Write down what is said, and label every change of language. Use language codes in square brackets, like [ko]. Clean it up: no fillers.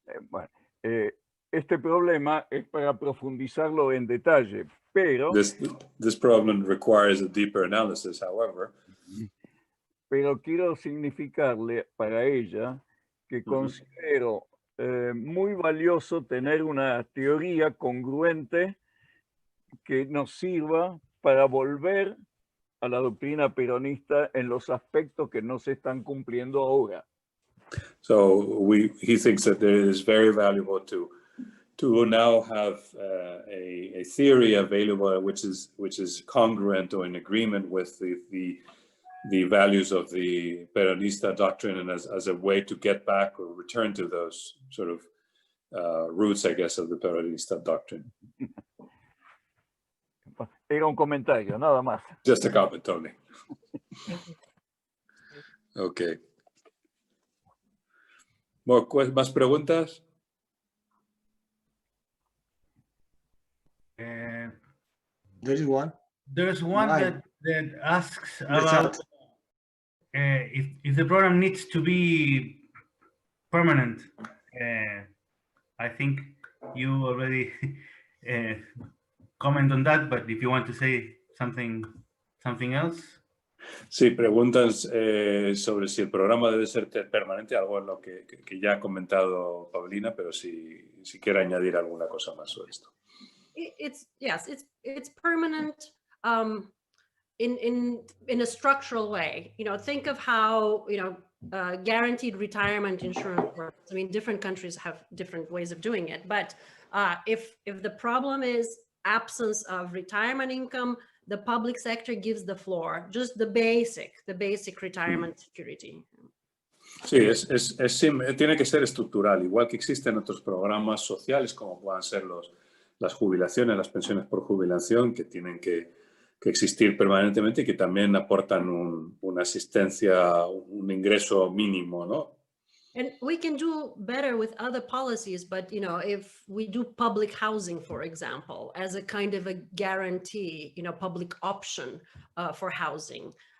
[es] Bueno, este problema es para profundizarlo en detalle, pero [en] this problem requires a deeper analysis, however. [es] Pero quiero significarle para ella que considero muy valioso tener una teoría congruente que nos sirva para volver a la doctrina peronista en los aspectos que no se están cumpliendo ahora. [en] So he thinks that it is very valuable to now have a theory available which is congruent or in agreement with the values of the Peronista doctrine, and as a way to get back or return to those sort of roots, I guess, of the Peronista doctrine. [es] Era un comentario, nada más. [en] Just a comment, Tony. Okay. [es] ¿Más preguntas? [en] There's one. There's one that asks about if the program needs to be permanent. I think you already comment on that, but if you want to say something else. [es] Sí, preguntan sobre si el programa debe ser permanente, algo en lo que ya ha comentado Pavlina, pero si quiere añadir alguna cosa más sobre esto. [en] It's permanent in a structural way. Think of how guaranteed retirement insurance works. I mean, different countries have different ways of doing it, but if the problem is absence of retirement income, the public sector gives the floor, just the basic retirement security. [es] Sí, tiene que ser estructural, igual que existen otros programas sociales como puedan ser las jubilaciones, las pensiones por jubilación, que tienen que existir permanentemente y que también aportan una asistencia, un ingreso mínimo, ¿no? [en] And we can do better with other policies, but if we do public housing, for example, as a kind of a guarantee, public option for housing.